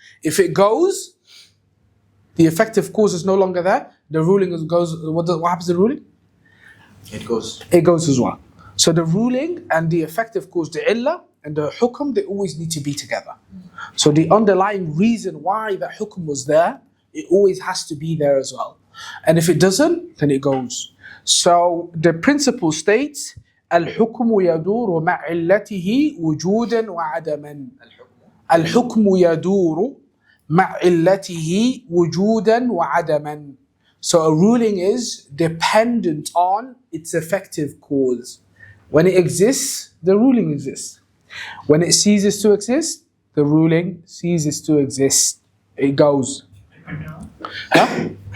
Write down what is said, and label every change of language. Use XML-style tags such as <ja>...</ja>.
<en>If it goes, the effective cause is no longer there, the ruling goes, what happens to the ruling? It goes. It goes as well. So the ruling and the effective cause, the illah and the hukm, they always need to be together. So the underlying reason why that hukm was there, it always has to be there as well. And if it doesn't, then it goes. So the principle states,</en> <ar>الحكم يدور مع علته وجودا وعدما. الحكم يدور مع علته وجودا وعدما.</ar> <en>So a ruling is dependent on its effective cause. When it exists, the ruling exists. When it ceases to exist, the ruling ceases to exist. It goes. Huh?</en>